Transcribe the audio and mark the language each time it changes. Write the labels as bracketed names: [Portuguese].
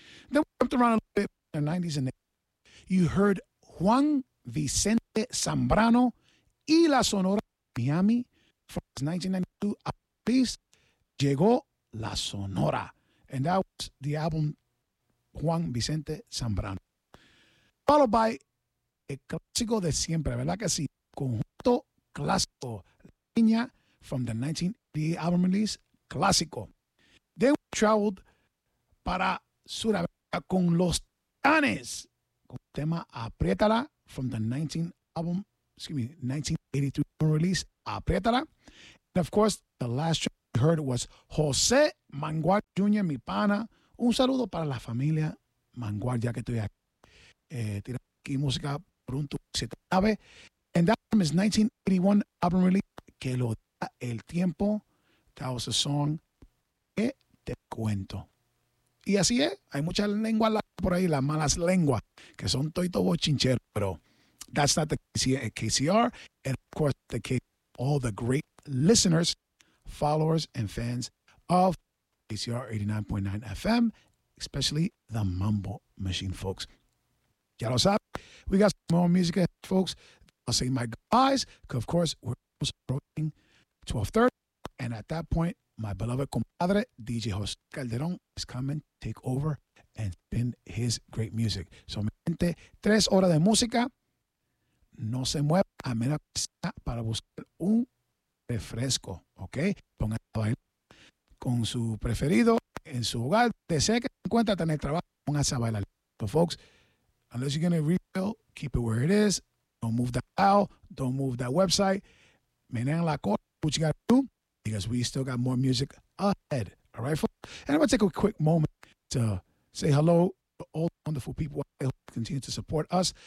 [English] Then we jumped around a little bit in the 90s and 80s. You heard Juan Vicente Zambrano y La Sonora Miami from his 1992 piece, Llegó La Sonora. And that was the album Juan Vicente Zambrano. Followed by El Clásico de Siempre, [Spanish] ¿verdad que sí? [English] Conjunto Clásico, La Niña from the 1988 album release, Clásico. Then we traveled [Spanish] para Sudamérica con Los Titanes, con el tema Apriétala, [English] from the 1983 release, [Spanish] Apriétala. [English] And of course, the last track we heard was José Manguar Jr., Mi Pana. [Spanish] Un saludo para la familia Manguar, ya que estoy aquí. Tira aquí música pronto, si te sabe. [English] And that from his 1981 album release, Que Lo Da El Tiempo. That was a song, Que Te Cuento. [Spanish] Y así es, hay muchas lenguas por ahí, las malas lenguas, que son toito bochinchero, pero [English] that's not the case here at KCR, and of course, the case all the great listeners, followers, and fans of KCR 89.9 FM, especially the Mambo Machine, folks. [Spanish] Ya lo sabes, [English] we got some more music, folks. I'll say my goodbyes, because of course, we're almost approaching 12:30, and at that point, my beloved compadre, DJ Jose Calderon, is coming to take over and spin his great music. [Spanish] So, mi gente, 3 horas de música. No se mueva a menos que sea para buscar un refresco, ¿ok? Ponga a bailar con su preferido en su hogar. Desea que se encuentre en el trabajo, ponga a bailar. [English] So, folks, unless you're going to refill, keep it where it is. Don't move that dial. Don't move that website. [Spanish] Menean la cosa, [English] what you got to do. Because we still got more music ahead. All right, folks? And I'm going to take a quick moment to say hello to all the wonderful people who continue to support us.